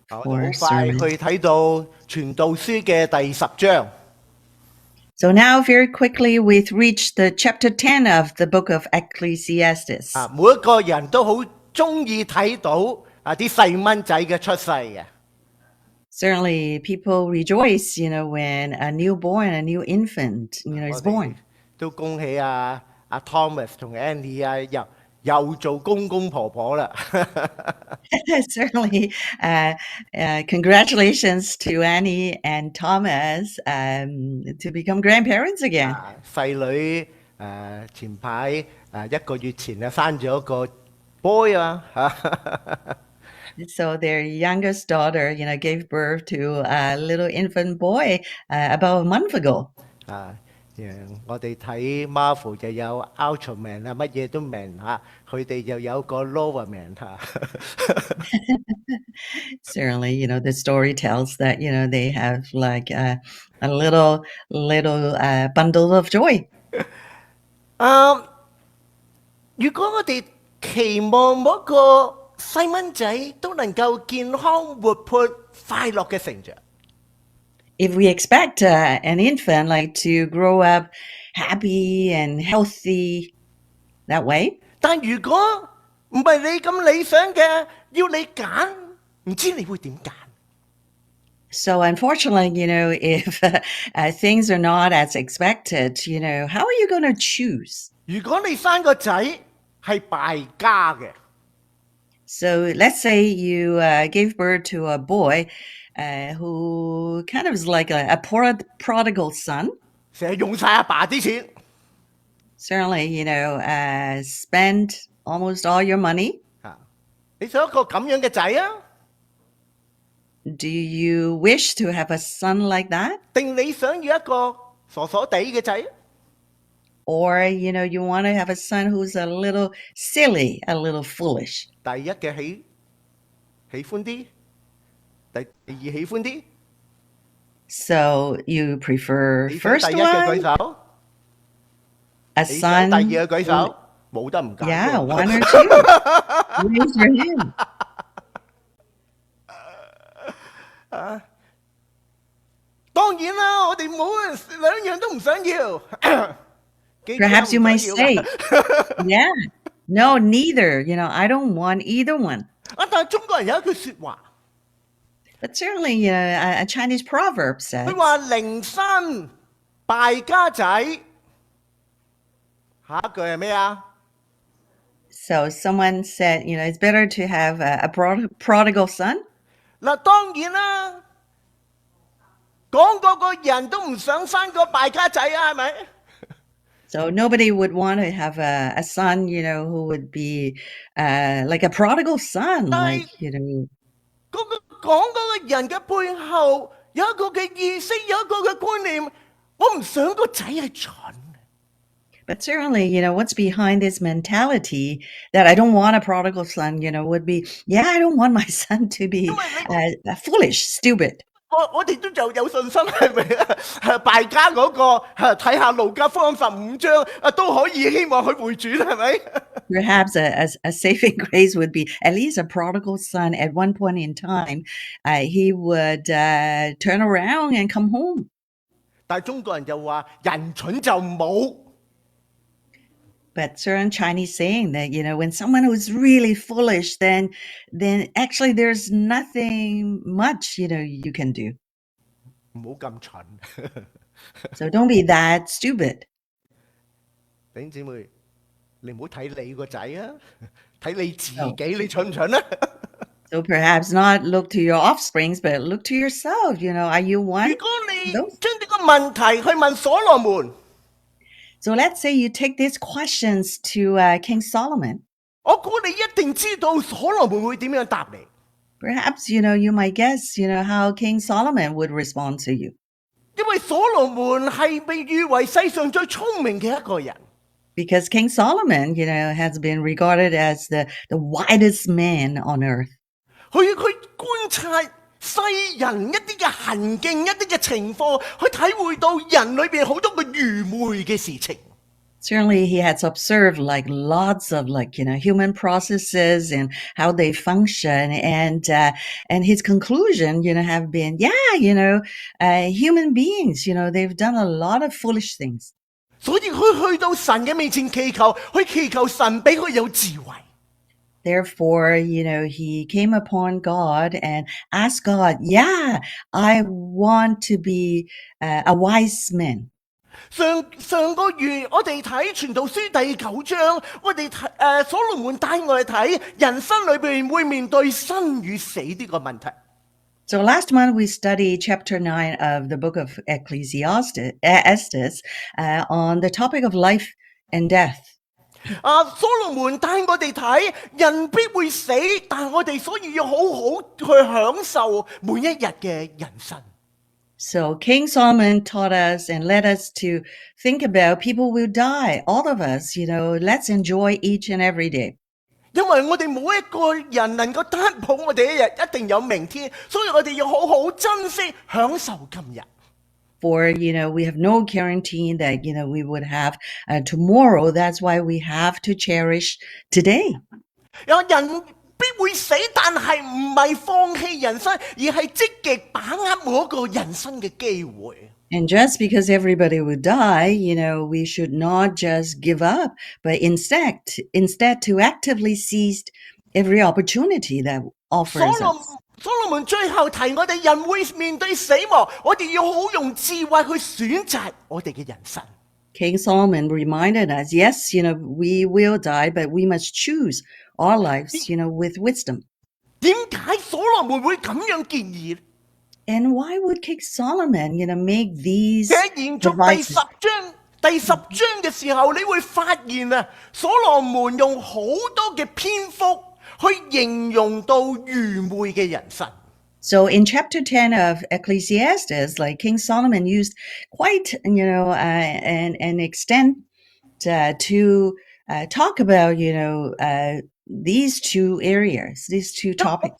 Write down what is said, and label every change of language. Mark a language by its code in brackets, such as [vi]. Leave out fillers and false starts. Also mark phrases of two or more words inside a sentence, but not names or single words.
[yue] 好 [en] for [yue] 快 [en] sermon. [yue] 去睇到傳道書嘅第10章。 [en] So now very quickly we've reached the chapter 10 of the book of Ecclesiastes. [yue] 每一個人都好中意睇到啲細蚊仔嘅出世嘅。 [en] Certainly people rejoice, when a newborn, a new infant, is born. [yue] 都恭喜Thomas 同 Annie 又做公公婆婆啦。 [en] Certainly, congratulations to Annie and Thomas to become grandparents again. [yue] 細女前排1個月前生咗個 boy 啊。 [en] So their youngest daughter, gave birth to a little infant boy about a month ago. [yue] 我哋睇 Marvel 就有 Ultraman 乜嘢都明佢哋又有個 Lowerman [en] Certainly, the story tells that, they have like a little bundle of joy. [yue] 如果我哋期望每個細蚊仔都能夠健康活潑快樂嘅成長， [en] If we expect an infant to grow up happy and healthy that way, [yue] 但如果唔係你咁理想嘅，要你揀，唔知你會點揀？ [en] so unfortunately, if things are not as expected, how are you going to choose? [yue] 如果你生個仔係敗家嘅， [en] So let's say you gave birth to a boy who kind of is like a prodigal son. [yue] 成日用晒阿爸啲錢， [en] Certainly, spend almost all your money. [yue] 你想一個咁樣嘅仔啊？ [en] Do you wish to have a son like that? [yue] 定你想要一個傻傻地嘅仔？ [en] Or, you want to have a son who's a little silly, a little foolish. [yue] 第一嘅喜歡啲，第二喜歡啲。 [en] So you prefer [yue] 你想 [en] first [yue] 第一嘅舉 [en] one, [yue] 手， [en] a [yue] 你想 [en] son. [yue] 第二嘅舉手，冇得唔揀。 [en] Yeah, one or two. Raise your hand. [yue] 當然啦，我哋冇兩樣都唔想要。 [en] Perhaps you might say, yeah, no, neither. I don't want either one. [yue] 但係中國人有一句説話， [en] But certainly, a Chinese proverb says, [yue] 佢話寧生敗家仔。下一句係咩啊？ [en] so someone said, it's better to have a prodigal son. [yue] 嗱，當然啦，講個個人都唔想生個敗家仔啊，係咪？ [en] So nobody would want to have a son, who would be like a prodigal son. Right. [yue] 嗰個講嗰個人嘅背後有一個嘅意識，有一個嘅觀念，我唔想個仔係蠢。 [en] But certainly, what's behind this mentality that I don't want a prodigal son, would be, yeah, I don't want my son to be foolish, stupid. [yue] 我哋都就有信心，係咪啊？敗家嗰個睇下路加福音15章都可以希望佢回轉，係咪？ [en] Perhaps a saving grace would be at least a prodigal son at one point in time, he would turn around and come home. [yue] 但係中國人就話人蠢就冇。 [en] But certain Chinese saying that, when someone who's really foolish, then actually there's nothing much, you can do. [yue] 唔好咁蠢。 [en] So don't be that stupid. [yue] 弟兄姊妹，你唔好睇你個仔啊，睇你自己，你蠢唔蠢啊？ [en] So perhaps not look to your offsprings, but look to yourself. Are you one? [yue] 如果你將呢個問題去問所羅門， [en] So let's say you take these questions to King Solomon. [yue] 我估你一定知道所羅門會點樣答你。 [en] Perhaps, you might guess, how King Solomon would respond to you. [yue] 因為所羅門係被譽為世上最聰明嘅一個人。 [en] Because King Solomon, has been regarded as the wisest man on earth. [yue] 佢觀察世人一啲嘅行徑，一啲嘅情況，去體會到人裏邊好多嘅愚昧嘅事情。 [en] Certainly, he has observed like lots of human processes and how they function, and his conclusion, have been, human beings, they've done a lot of foolish things. [yue] 所以佢去到神嘅面前祈求，去祈求神俾佢有智慧。 [en] Therefore, he came upon God and asked God, "Yeah, I want to be a wise man." [yue] 上個月我哋睇傳道書第9章，我哋所羅門帶我哋睇人生裏邊會面對生與死呢個問題。 [en] So last month we studied chapter 9 of the book of Ecclesiastes on the topic of life and death. [yue] 所羅門帶我哋睇人必會死，但我哋所以要好好去享受每一日嘅人生。 [en] So King Solomon taught us and led us to think about people will die. All of us, let's enjoy each and every day. [yue] 因為我哋冇一個人能夠擔保我哋一日一定有明天，所以我哋要好好珍惜享受今日。 [en] For, we have no guarantee that, we would have tomorrow. That's why we have to cherish today. [yue] 有人必會死，但係唔係放棄人生，而係積極把握每一個人生嘅機會。 [en] And just because everybody would die, we should not just give up, but instead to actively seize every opportunity that offers us. [yue] 所羅門最後提我哋人會面對死亡，我哋要好用智慧去選擇我哋嘅人生。 [en] King Solomon reminded us, yes, we will die, but we must choose our lives, with wisdom. [yue] 點解所羅門會咁樣建議呢？ [en] And why would King Solomon, make these [yue] 延續第十章嘅時候，你會發現啊，所羅門用好多嘅篇幅去形容到愚昧嘅人生。 [en] So in chapter 10 of Ecclesiastes, like King Solomon used quite, an extent to talk about, these two areas, these two topics.